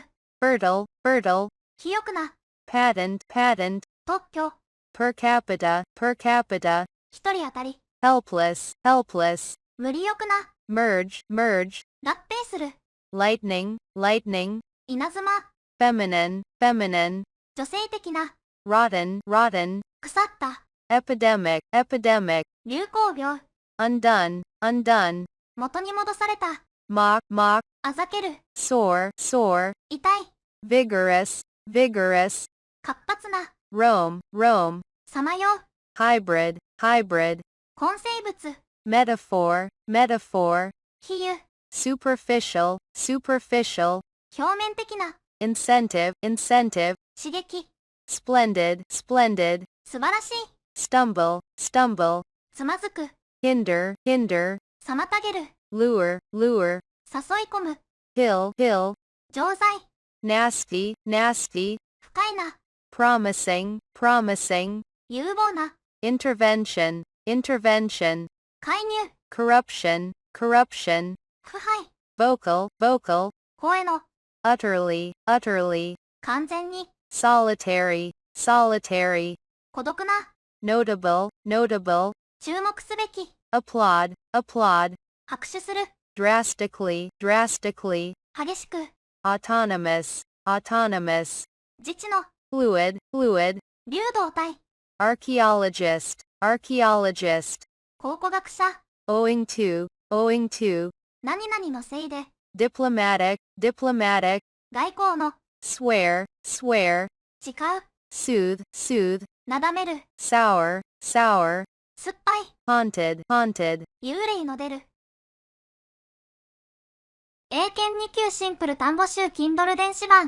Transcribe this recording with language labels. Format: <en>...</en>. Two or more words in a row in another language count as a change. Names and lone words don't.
<en>Fertile, fertile.</en> <ja>肥沃な。</ja> <en>Patent, patent.</en> <ja>特許。</ja> <en>Per capita, per capita.</en> <ja>一人当たり。</ja> <en>Helpless, helpless.</en> <ja>無理よくな。</ja> <en>Merge, merge.</en> <ja>合併する。</ja> <en>Lightning, lightning.</en> <ja>稲妻。</ja> <en>Feminine, feminine.</en> <ja>女性的な。</ja> <en>Rotten, rotten.</en> <ja>腐った。</ja> <en>Epidemic, epidemic.</en> <ja>流行病。</ja> <en>Undone, undone.</en> <ja>元に戻された。</ja> <en>Mock, mock.</en> <ja>あざける。</ja> <en>Sore, sore.</en> <ja>痛い。</ja> <en>Vigorous, vigorous.</en> <ja>活発な。</ja> <en>Roam, roam.</en> <ja>さまよう。</ja> <en>Hybrid, hybrid.</en> <ja>混生物。</ja> <en>Metaphor, metaphor.</en> <ja>比喩。</ja> <en>Superficial, superficial.</en> <ja>表面的な。</ja> <en>Incentive, incentive.</en> <ja>刺激。</ja> <en>Splendid, splendid.</en> <ja>素晴らしい。</ja> <en>Stumble, stumble.</en> <ja>つまずく。</ja> <en>Hinder, hinder.</en> <ja>妨げる。</ja> <en>Lure, lure.</en> <ja>誘い込む。</ja> <en>Hill, hill.</en> <ja>錠剤。</ja> <en>Nasty, nasty.</en> <ja>深いな。</ja> <en>Promising, promising.</en> <ja>有望な。</ja> <en>Intervention, intervention.</en> <ja>介入。</ja> <en>Corruption, corruption.</en> <ja>腐敗。</ja> <en>Vocal, vocal.</en> <ja>声の。</ja> <en>Utterly, utterly.</en> <ja>完全に。</ja> <en>Solitary, solitary.</en> <ja>孤独な。</ja> <en>Notable, notable.</en> <ja>注目すべき。</ja> <en>Applaud, applaud.</en> <ja>拍手する。</ja> <en>Drastically, drastically.</en> <ja>激しく。</ja> <en>Autonomous, autonomous.</en> <ja>自治の。</ja> <en>Fluid, fluid.</en> <ja>流動体。</ja> <en>Archaeologist, archaeologist.</en> <ja>考古学者。</ja> <en>Owing to, owing to.</en> <ja>何々のせいで。</ja> <en>Diplomatic, diplomatic.</en> <ja>外交の。</ja> <en>Swear, swear.</en> <ja>誓う。</ja> <en>Soothe, soothe.</en> <ja>なだめる。</ja> <en>Sour, sour.</en> <ja>酸っぱい。</ja> <en>Haunted, haunted.</en> <ja>幽霊の出る。英検2級シンプル単語集 Kindle 電子版。</ja>